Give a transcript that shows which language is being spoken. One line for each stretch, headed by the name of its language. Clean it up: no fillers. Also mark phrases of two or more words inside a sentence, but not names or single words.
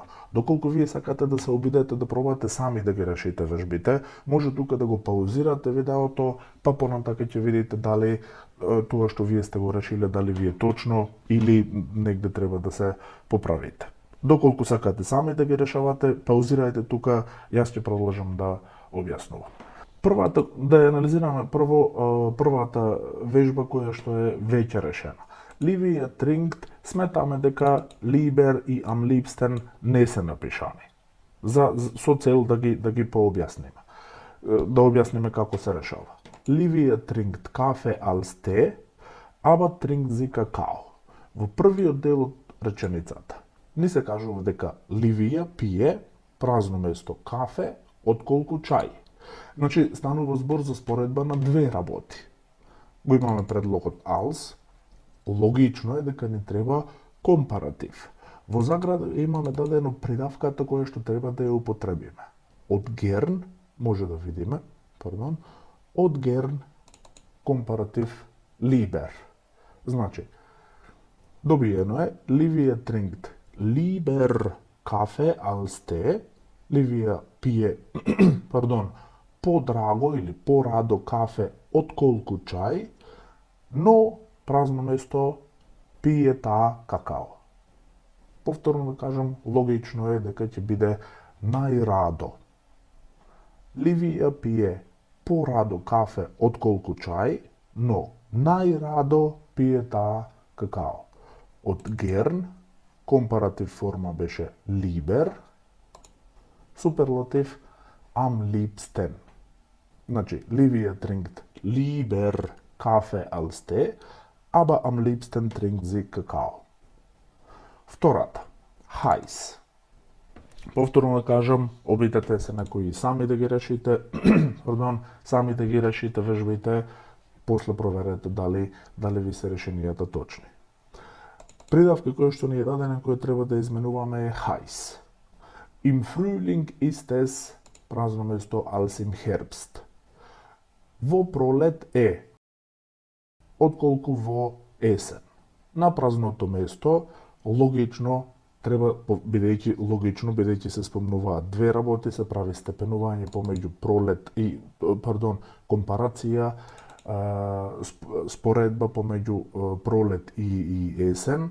Macedonian: Доколку вие сакате да се обидете да пробате сами да ги решите вежбите, може тука да го паузирате видеото, па понатака ќе видите дали тоа што вие сте го решиле, дали ви е точно или негде треба да се поправите. Доколку сакате сами да ги решавате, паузирајте тука, јас ќе продолжам да објаснувам. Да ја анализираме првата вежба која што е веќе решена.
German: Livia trinkt,
Macedonian: сметаме дека lieber и
German: am liebsten
Macedonian: не се напишани. Со цел да ги пообјасниме. Да објасниме како се решава.
German: Livia trinkt Kaffee als Tee, aber trinkt sie Kakao.
Macedonian: Во првиот дел од реченицата ни се кажува дека Livia пие празно место кафе отколку чај. Значи станува збор за споредба на две работи. Го имаме предлогот als. Логично е дека ни треба компаратив. Во заграда имаме дадено придавката која што треба да ја употребиме. Од gern, може да видиме, од gern компаратив lieber. Значи, добиено е
German: Livia trinkt lieber Kaffee als Tee.
Macedonian: Livia пие, подраго или порадо кафе отколку чај, но празно место пие таа какао. Повторно да кажам, логично е дека ќе биде најрадо. Livia пие порадо кафе отколку чај, но најрадо пие таа какао. Од gern, компаратив форма беше lieber, суперлатив
German: am liebsten. Значи, Livia trinkt lieber Kaffee als Tee, aber am liebsten trinkt sie Kakao.
Macedonian: Втората, heiß. Повторно да кажам, обидете се некои сами да ги решите, сами да ги решите вежбите, после проверете дали ви се решенијата точни. Придавка која што ни е дадена, која треба да изменуваме е heiß.
German: Im Frühling ist es
Macedonian: празно место
German: als im Herbst.
Macedonian: Во пролет е отколку во есен. на празното место, логично треба, бидејќи се спомнуваат две работи, се прави степенување помеѓу пролет и, компарација, споредба помеѓу пролет и есен.